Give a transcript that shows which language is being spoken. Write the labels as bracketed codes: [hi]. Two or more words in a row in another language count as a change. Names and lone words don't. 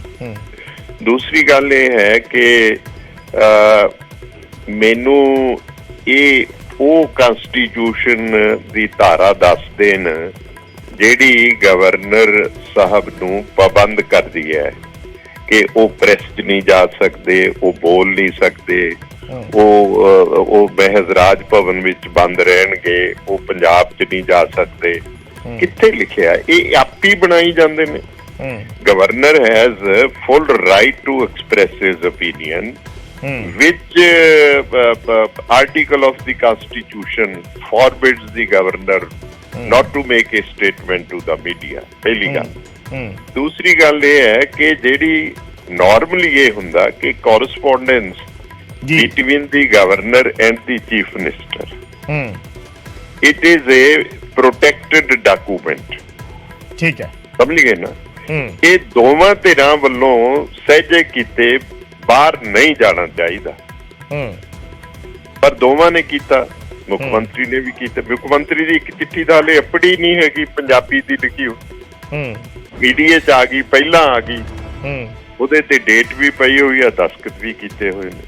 [pa] ਦੂਸਰੀ ਗੱਲ ਇਹ ਹੈ ਕਿ ਮੈਨੂੰ ਇਹ ਉਹ ਕਾਂਸਟੀਟਿਊਸ਼ਨ ਦੀ ਧਾਰਾ ਦੱਸ ਦੇਣ ਜਿਹੜੀ ਗਵਰਨਰ ਸਾਹਿਬ ਨੂੰ ਪਾਬੰਦ ਕਰਦੀ ਹੈ ਕਿ ਉਹ ਪ੍ਰੈਸ 'ਚ ਨਹੀਂ ਜਾ ਸਕਦੇ, ਉਹ ਬੋਲ ਨਹੀਂ ਸਕਦੇ, ਉਹ ਮਹਿਜ਼ ਰਾਜ ਭਵਨ ਵਿੱਚ ਬੰਦ ਰਹਿਣਗੇ, ਉਹ ਪੰਜਾਬ 'ਚ ਨਹੀਂ ਜਾ ਸਕਦੇ। ਕਿੱਥੇ ਲਿਖਿਆ? ਇਹ ਆਪੀ ਬਣਾਈ ਜਾਂਦੇ ਨੇ। [en] Governor has full right to express his opinion which article of the constitution forbids the governor not to make a statement to the media? [pa] ਪਹਿਲੀ ਗੱਲ। ਦੂਸਰੀ ਗੱਲ ਇਹ ਹੈ ਕਿ ਜਿਹੜੀ ਨਾਰਮਲੀ ਇਹ ਹੁੰਦਾ ਕਿ [en] correspondence between the governor and the chief minister, it is a protected document। [pa] ਠੀਕ ਹੈ, ਸਮਝ ਗਏ ਨਾ? ਇਹ ਦੋਵਾਂ ਧਿਰਾਂ ਵੱਲੋਂ ਸਹਿਜੇ ਕੀਤੇ ਬਾਹਰ ਨਹੀਂ ਜਾਣਾ ਚਾਹੀਦਾ, ਪਰ ਦੋਵਾਂ ਨੇ ਕੀਤਾ। ਮੁੱਖ ਮੰਤਰੀ ਨੇ ਵੀ ਕੀਤਾ। ਮੁੱਖ ਮੰਤਰੀ ਦੀ ਇੱਕ ਚਿੱਠੀ ਦਾ ਹਲੇ ਅਪੜੀ ਨਹੀਂ ਹੈਗੀ ਪੰਜਾਬੀ ਦੀ ਲਿਖੀ ਹੋਈ, ਮੀਡੀਆ 'ਚ ਆ ਗਈ, ਪਹਿਲਾਂ ਆ ਗਈ, ਉਹਦੇ ਤੇ ਡੇਟ ਵੀ ਪਈ ਹੋਈ ਆ, ਦਸਤਖਤ ਵੀ ਕੀਤੇ ਹੋਏ ਨੇ।